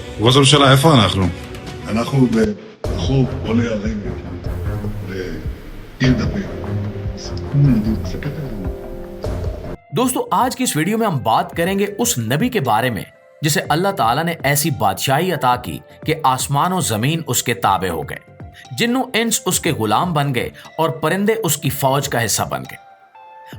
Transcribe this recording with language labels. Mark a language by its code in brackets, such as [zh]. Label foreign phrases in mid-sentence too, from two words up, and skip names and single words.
[he] ראש הממשלה, איפה אנחנו? אנחנו ברחוב עולה הרגל, בעיר דוד. [hi] दोस्तों, आज की इस वीडियो में हम बात करेंगे उस नबी के बारे में जिसे अल्लाह ताला ने ऐसी बादशाही अता की कि आसमान और जमीन उसके ताबे हो गए, जिन्नो इंस उसके गुलाम बन गए और परिंदे उसकी फौज का हिस्सा बन गए।